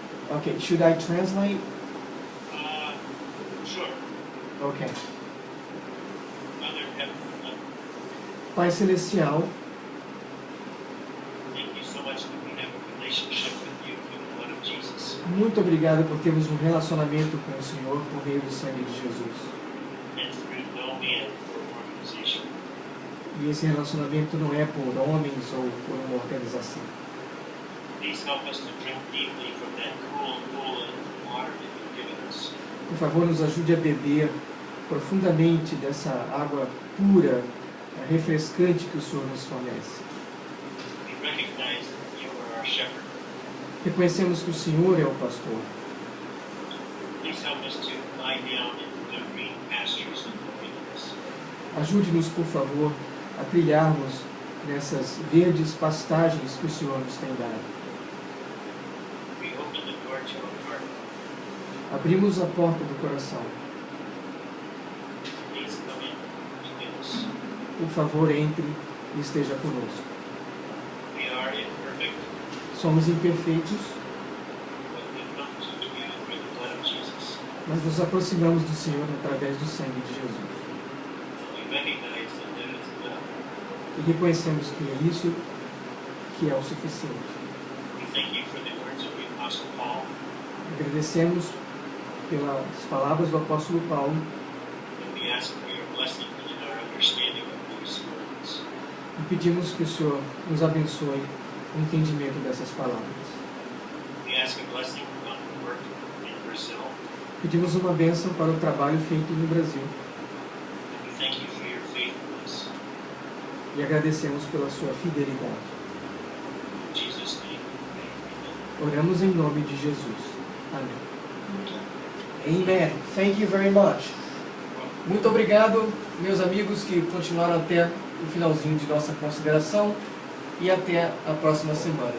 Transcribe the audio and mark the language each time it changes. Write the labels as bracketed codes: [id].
[en] Okay. Should I translate? Sure. Okay. Father in heaven, [pt] Pai Celestial, [en] thank you so much that we have a relationship with you through the blood of Jesus. [pt] muito obrigado por termos um relacionamento com o Senhor por meio do sangue de Jesus. [en] And through no man or organization. [pt] E esse relacionamento não é por homens ou por uma organização. [en] Please help us to drink deeply from that cool and water that you've given us. [pt] Por favor, nos ajude a beber profundamente dessa água pura, refrescante que o Senhor nos fornece. [en] We recognize that you are our shepherd. [pt] Reconhecemos que o Senhor é o pastor. [en] Please help us to lie down in the green pastures of holiness. [pt] Ajude-nos, por favor, a trilharmos nessas verdes pastagens que o Senhor nos tem dado. [en] We open the door to our heart. [pt] Abrimos a porta do coração. [en] Please come in to us. [pt] Por favor, entre e esteja conosco. [en] We are imperfect, [pt] Somos imperfeitos, [en] but we come to you through the blood of Jesus. [pt] mas nos aproximamos do Senhor através do sangue de Jesus. [en] We recognize that that is enough. [pt] E reconhecemos que é isso que é o suficiente. [en] We thank you for the words of the Apostle Paul. [pt] Agradecemos pelas palavras do apóstolo Paulo [en] and we ask for your blessing in our understanding of these words. [pt] e pedimos que o Senhor nos abençoe o entendimento dessas palavras. [en] We ask a blessing on the work in Brazil. [pt] Pedimos uma bênção para o trabalho feito no Brasil [en] And we thank you for your faithfulness. [pt] e agradecemos pela sua fidelidade. [en] In Jesus' name, amen. [pt] Oramos em nome de Jesus. Amém. [en] Amen. Thank you very much. [pt] Muito obrigado, meus amigos que continuaram até o finalzinho de nossa consideração e até a próxima semana.